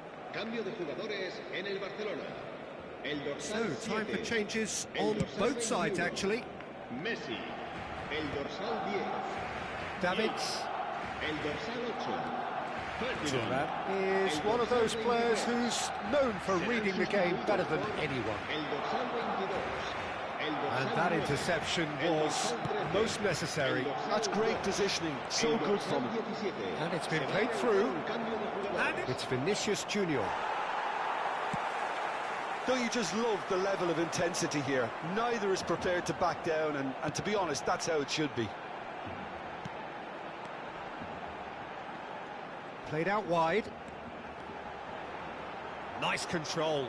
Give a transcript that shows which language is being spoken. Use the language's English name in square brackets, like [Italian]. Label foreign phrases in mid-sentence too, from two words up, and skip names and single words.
[Spanish] Cambio de jugadores en el Barcelona. El [English] So, [Spanish] dorsal [English] time for [Spanish] 7. [English] changes [Spanish] El [English] on [Spanish] dorsal [English] both sides, [Spanish] 21. [English] actually. [Spanish] Messi. El dorsal 10. [English] Davids [Spanish] El dorsal 8. Ferdinand. [English] is one of those players who's known for reading the game better than anyone. [Spanish] El dorsal 22. El dorsal [English] And that [Spanish] 9. [English] interception [Spanish] El [English] was [Spanish] dorsal 13. [English] most necessary. [Spanish] El dorsal [English] That's great [Spanish] 12. [English] positioning, [Spanish] El [English] so good [Spanish] dorsal [English] from him. [Spanish] 17. [English] And it's been [Spanish] Se va [English] played [Spanish] a [English] through. [Spanish] un cambio de jugadores. [English] It's Vinicius Junior. Don't you just love the level of intensity here? Neither is prepared to back down, and to be honest, that's how it should be. Played out wide. Nice control.